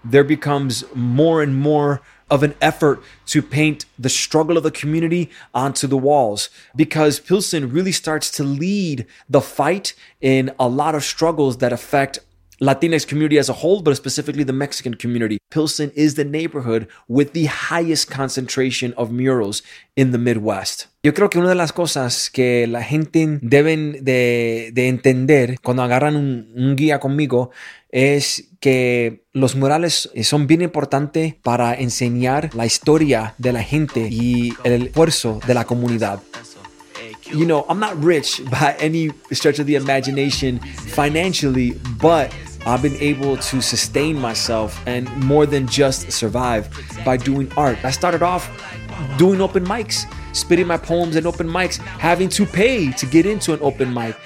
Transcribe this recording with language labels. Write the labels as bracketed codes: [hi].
[en] There becomes more and more of an effort to paint the struggle of the community onto the walls, because Pilsen really starts to lead the fight in a lot of struggles that affect Latinx community as a whole, but specifically the Mexican community. Pilsen is the neighborhood with the highest concentration of murals in the Midwest. [es] Yo creo que una de las cosas que la gente deben de entender cuando agarran un guía conmigo es que los murales son bien importantes para enseñar la historia de la gente y el esfuerzo de la comunidad. [en] You know, I'm not rich by any stretch of the imagination financially, but I've been able to sustain myself and more than just survive by doing art. I started off doing open mics, spitting my poems in open mics, having to pay to get into an open mic.